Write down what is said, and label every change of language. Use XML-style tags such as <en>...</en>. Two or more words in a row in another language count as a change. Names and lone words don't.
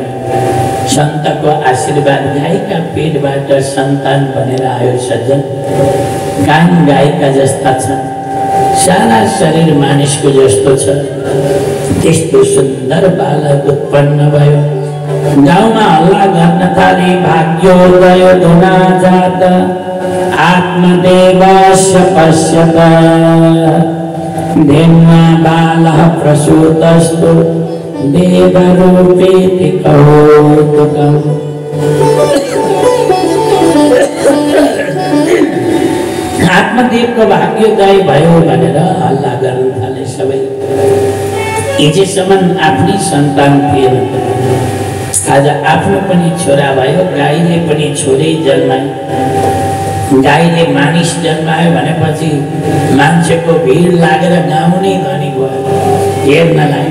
<ne>सन्तको आशीर्वाद, गाईका पेटबाट सन्तान बनेर आयो। सज्जन, कान गाईका जस्ता छन्, सारा शरीर मानिसको जस्तो छ। त्यस्तो सुन्दर बालक उत्पन्न भयो। गाउँमा हल्ला गर्न थाले,</ne> <sa>भाग्योदय धुना जात आत्मदेवस्य पश्यत धेन्वा बालः प्रसूतस्तु देवरूपेति कौतुकम्।</sa> <ne>आत्मदेवको भाग्योदय भयो भनेर हल्ला गर्न थाले सबै। हिजोसम्म आफ्नै सन्तान थिएन, आज आफ्नो पनि छोरा भयो। गाईले पनि छोरै जन्माए। गाईले मानिस जन्मायो भनेपछि मान्छेको भिड लागेर गाउँ नै धनी गयो हेर्नलाई।</ne>